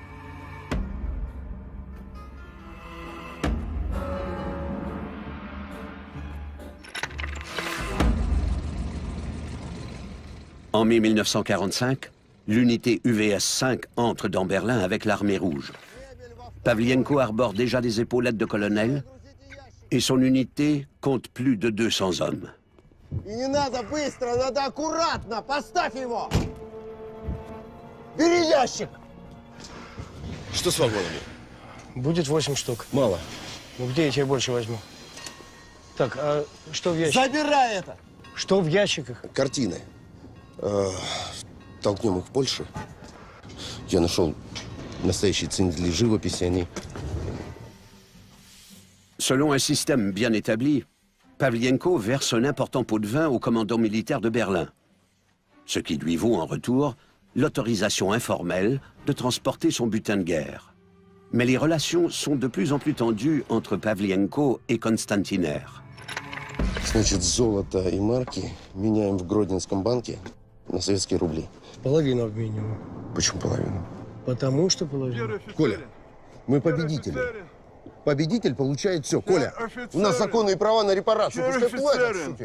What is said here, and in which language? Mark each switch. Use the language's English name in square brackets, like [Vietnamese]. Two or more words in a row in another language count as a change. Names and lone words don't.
[French] En mai 1945, l'unité UVS-5 entre dans Berlin avec l'armée rouge. Pavlienko arbore déjà des épaulettes de colonel et son unité compte plus de 200 hommes. [Russian] И не надо быстро, надо аккуратно. Поставь его. Бери ящик. Что с вагонами? Будет 8 штук. Мало. Ну где я тебе больше возьму? Так, а что в ящиках? Забирай это. Что в ящиках? Картины. Толкнем их в Польшу. Я нашел настоящие ценители живописи, они... [French] Selon un système bien établi, Pavlienko verse un important pot de vin au commandant militaire de Berlin, ce qui lui vaut en retour l'autorisation informelle de transporter son butin de guerre. Mais les relations sont de plus en plus tendues entre Pavlienko et Konstantiner. [Russian] Значит, золото и марки меняем в Гродненском банке на советские рубли. Половину обмениваем. Почему половину? Потому что половину. Коля, мы победители. Победитель получает все. Коля, у нас законные права на репарацию. Пускай платят, суки.